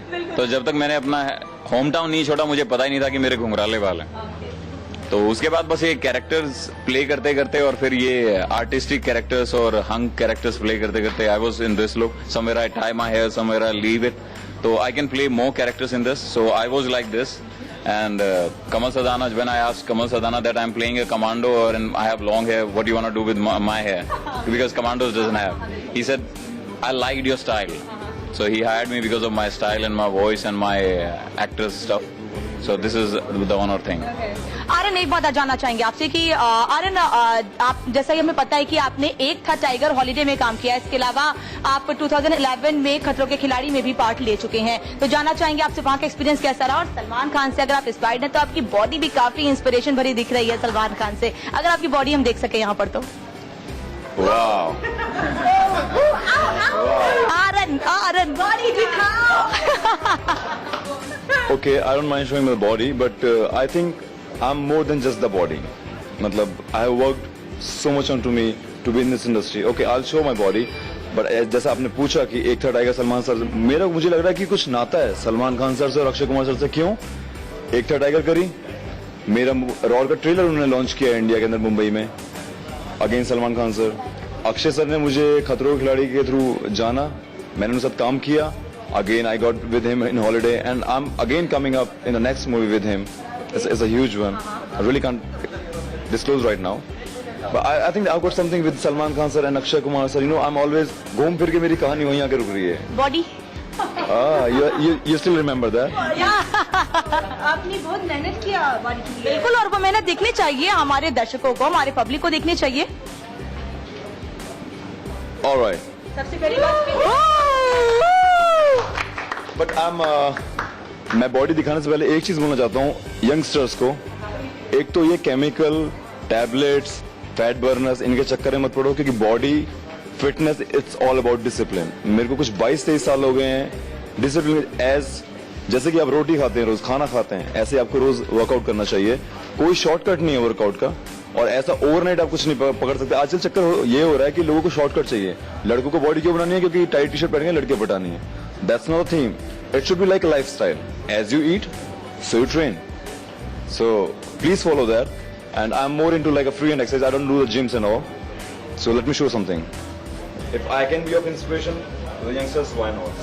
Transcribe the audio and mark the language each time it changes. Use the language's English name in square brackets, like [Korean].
[Hindi] तो जब तक मैंने अपना होम टाउन नहीं छोड़ा मुझे पता ही नहीं था कि मेरे घुंघराले बाल हैं। तो उसके बाद बस ये कैरेक्टर्स प्ले करते करते [English] और फिर ये आर्टिस्टिक कैरेक्टर्स और हंग कैरेक्टर्स प्ले करते करते I was in this look, somewhere I tie my hair, somewhere I leave it, so I can play more characters in this. So I was like this, and Kamal Sadana, when I asked Kamal Sadana that I'm playing a commando and I have long hair, what do you want to do with my hair? Because commandos doesn't have. He said, I liked your style. So he hired me because of my style and my voice and my actor's stuff. So this is the one more thing. [Hindi] Aryan, एक बात जानना चाहेंगे आपसे कि आर्यन, आप जैसा कि हमें पता है कि आपने एक था टाइगर हॉलीडे में काम किया है, इसके अलावा आप 2011 में खतरों के खिलाड़ी में भी पार्ट ले चुके हैं, तो जानना चाहेंगे आपसे वहाँ का एक्सपीरियंस कैसा रहा? और सलमान खान से अगर आप इंस्पायर्ड हैं तो आपकी बॉडी भी काफी इंस्पिरेशन भरी दिख रही है सलमान खान से, अगर आपकी बॉडी हम देख सके यहाँ पर तो। [English] Wow. [Hindi] आर्यन बॉडी दिखाओ। [English] Okay, I don't mind showing my body, but I think I'm more than just the body. मतलब I have worked so much onto me to be in this industry. Okay, I'll show my body, but [Hindi] जैसा आपने पूछा कि एक था tiger Salman sir, मुझे लग रहा है कि कुछ नाता है सलमान खान सर से और अक्षय कुमार सर से। क्यों? एक था टाइगर करी, मेरा रॉल का ट्रेलर उन्होंने लॉन्च किया इंडिया के अंदर मुंबई में, again Salman Khan sir. Akshay sir ने मुझे खतरों के खिलाड़ी के थ्रू जाना, मैंने उनके साथ काम किया, [English] again I got with him in holiday and I'm again coming up in the next movie with him. It's a huge one. I really can't disclose right now, but I think I've got something with Salman Khan sir and Akshay Kumar sir. You know, I'm always [Hindi] घूम फिर के मेरी कहानी वहीं आके रुक रही है। Body [English] you still remember that? [Hindi] आपने बहुत मेहनत किया बॉडी के लिए। बिल्कुल, और वो मेहनत दिखनी चाहिए हमारे दर्शकों को, हमारे पब्लिक को देखनी चाहिए। [English] All right. [Hindi] सबसे पहली बात बट मैं बॉडी दिखाने से पहले एक चीज बोलना चाहता हूँ यंगस्टर्स को। एक तो ये केमिकल, टैबलेट्स, फैट बर्नर्स, इनके चक्कर में मत पड़ो, क्योंकि body fitness [English] It's all about discipline. [Hindi] मेरे को कुछ 22-23 साल हो गए हैं। डिसिप्लिन जैसे कि आप रोटी खाते हैं रोज, खाना खाते हैं, ऐसे आपको रोज वर्कआउट करना चाहिए। कोई शॉर्टकट नहीं है वर्कआउट का, और ऐसा ओवरनाइट आप कुछ नहीं पकड़ सकते। आजकल चक्कर ये हो रहा है कि लोगों को शॉर्टकट चाहिए। लड़कों को बॉडी क्यों बनानी है? क्योंकि टाइट टी शर्ट पहनेंगे, लड़के पटानी है। [English] That's not a theme. It should be like a lifestyle. As you eat, so you train. So please follow that. And I'm more into like a free hand exercise. I don't do the gyms and all. So let me show something. If I can be of inspiration to the youngsters, why not?